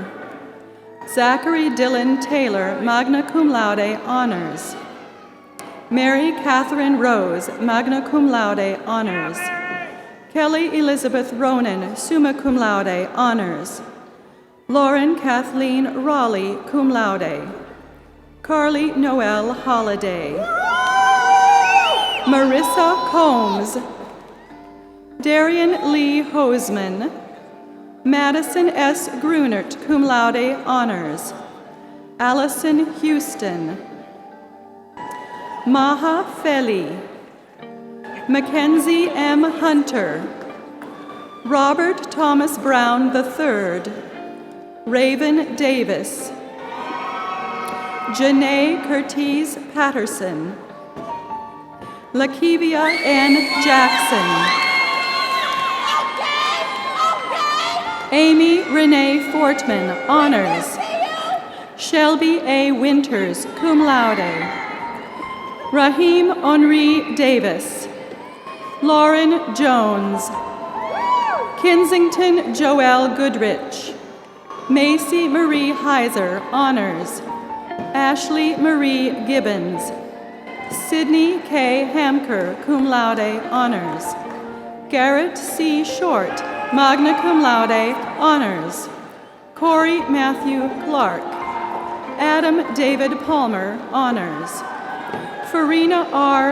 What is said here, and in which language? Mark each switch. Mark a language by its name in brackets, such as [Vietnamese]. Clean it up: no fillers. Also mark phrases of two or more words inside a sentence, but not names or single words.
[English] Zachary Dylan Taylor, [Latin] magna cum laude, [English] honors, Mary Catherine Rose, [Latin] magna cum laude, [English] honors, Kelly Elizabeth Ronan, [Latin] summa cum laude, [English] honors, Lauren Kathleen Raleigh, [Latin] cum laude, [English] Carly Noel Holliday, Marissa Combs, Darian Lee Hoseman, Madison S. Grunert, [Latin] cum laude, [English] honors, Allison Houston, Maha Feli, Mackenzie M. Hunter, Robert Thomas Brown III, Raven Davis, Janae Curtiz Patterson, Lakivia N. Jackson, Amy Renee Fortman, honors, Shelby A. Winters, [Latin] cum laude, [English] Raheem Henri Davis, Lauren Jones, Kensington Joelle Goodrich, Macy Marie Heiser, honors, Ashley Marie Gibbons, Sydney K. Hamker, [Latin] cum laude, [English] honors, Garrett C. Short, [Latin] magna cum laude, [English] honors, Corey Matthew Clark, Adam David Palmer, honors, Farina R.